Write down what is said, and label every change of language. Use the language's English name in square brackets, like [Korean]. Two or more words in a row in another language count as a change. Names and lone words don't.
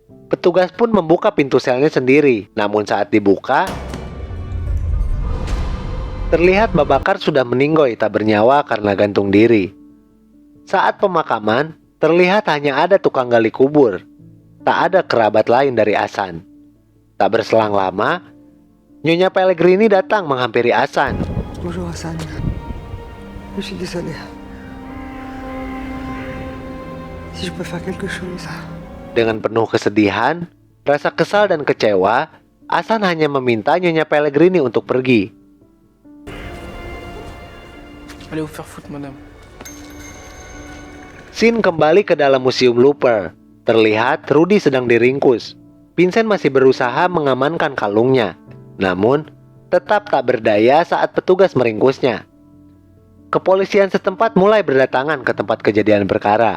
[Indonesian] Petugas pun membuka pintu selnya sendiri. Namun saat dibuka, terlihat Babakar sudah meninggoy tak bernyawa karena gantung diri. Saat pemakaman, terlihat hanya ada tukang gali kubur. Tak ada kerabat lain dari Hasan. Tak berselang lama, Nyonya Pellegrini datang menghampiri Hasan. [French] Bonjour Hasan. Je suis désolé. Si je peux faire quelque chose. [Indonesian] Dengan penuh kesedihan, rasa kesal dan kecewa, Hasan hanya meminta Nyonya Pellegrini untuk pergi. [French] Allez vous faire foutre, madame. [Indonesian] Sin kembali ke dalam museum Looper. Terlihat Rudy sedang diringkus. Vincent masih berusaha mengamankan kalungnya, namun tetap tak berdaya saat petugas meringkusnya. Kepolisian setempat mulai berdatangan ke tempat kejadian perkara.